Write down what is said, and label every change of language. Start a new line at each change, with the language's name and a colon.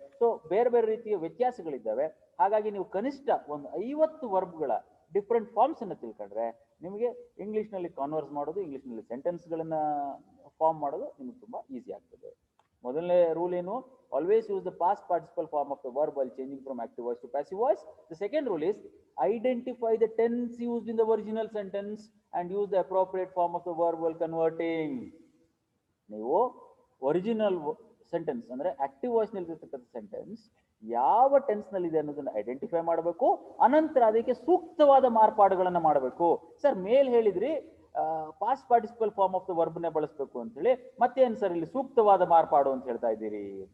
Kannada: So ಬೇರೆ ಬೇರೆ ರೀತಿಯ ವ್ಯತ್ಯಾಸಗಳಿದ್ದಾವೆ. ಹಾಗಾಗಿ ನೀವು ಕನಿಷ್ಠ ಒಂದು 50 ವರ್ಬ್ಗಳ ಡಿಫ್ರೆಂಟ್ ಫಾರ್ಮ್ಸ್ ಅನ್ನು ತಿಳ್ಕೊಂಡ್ರೆ ನಿಮಗೆ ಇಂಗ್ಲಿಷ್ ನಲ್ಲಿ ಕಾನ್ವರ್ಸ್ ಮಾಡೋದು, ಇಂಗ್ಲಿಷ್ ನಲ್ಲಿ ಸೆಂಟೆನ್ಸ್ ಗಳನ್ನ ಫಾರ್ಮ್ ಮಾಡೋದು ನಿಮ್ಗೆ ತುಂಬಾ ಈಸಿ ಆಗ್ತದೆ. ಮೊದಲನೇ ರೂಲ್ ಏನು?
English: Always use the past participle form of the verb while changing from active voice to passive voice. The second rule is identify the tense used in the original sentence and use the appropriate form of the verb while converting.
Kannada: ನೀವು original sentence ಅಂದ್ರೆ active voice ನಲ್ಲಿ ಇರತಕ್ಕಂಥ sentence ಯಾವ tense ನಲ್ಲಿ ಇದೆ ಅನ್ನೋದನ್ನ identify ಮಾಡಬೇಕು. ಅನಂತರ ಅದಕ್ಕೆ ಸೂಕ್ತವಾದ ಮಾರ್ಪಾಡುಗಳನ್ನ ಮಾಡಬೇಕು. ಸರ್ ಮೇಲ್ ಹೇಳಿದ್ರಿ past participle form of the verb ನೇ ಬಳಸಬೇಕು ಅಂತ ಹೇಳಿ, ಮತ್ತೇನು ಸರ್ ಇಲ್ಲಿ ಸೂಕ್ತವಾದ ಮಾರ್ಪಾಡು ಅಂತ ಹೇಳ್ತಾ ಇದ್ದೀರಿ?